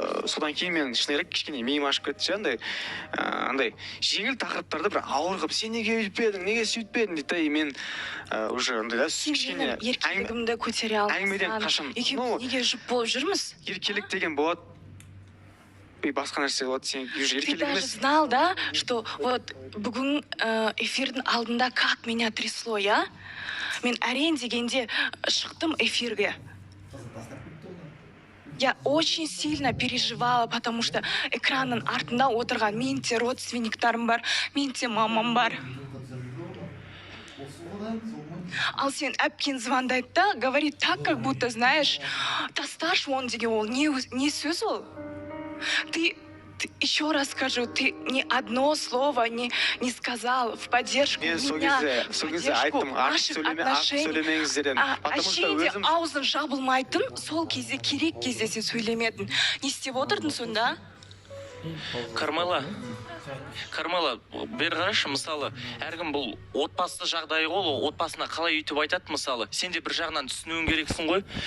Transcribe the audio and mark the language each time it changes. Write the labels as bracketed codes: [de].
[kk] Содан кейін мен шыны керек кішкене миым ашып кетті, андай жеңіл тақырыптарды бір ауыр қылып, сен неге өйтпедің, неге сөйтпедің дейді, мен уже андай да кішкене еркелігімді көтере алмасам, екеуміз неге жұп болып жүрміз? Еркелік деген болады, басқа нәрсе болады, сен уже еркелік емес. [ru] Ты даже знал, да, что вот [kk] бүгін эфирдің алдында [ru] как меня трясло, я? [kk] Мен әрең дегенде шықтым эфирге. [ru] я очень сильно переживала, потому что [kk] экранның артында отырған менің де родственниктарым бар, менің де мамам бар. Ал сен әпкең звондайды да, [ru] говорит так, как будто, знаешь, [kk] тасташ он деген ол не сөз ол? [ru] Ты еще раз скажу, ты ни одно слово не сказал в поддержку меня, в поддержку наших отношений. [kk] Әшейінде аузын жабылмайтын, сол кезде керек кезде сен сөйлемедің. Не істеп отырдың сонда? Кармела, бері қарашы, мысалы, әркім бұл отбасы жағдайы ғой, отбасына қалай үйтіп айтады, мысалы, сен де бір жағынан түсінуің керексің ғой.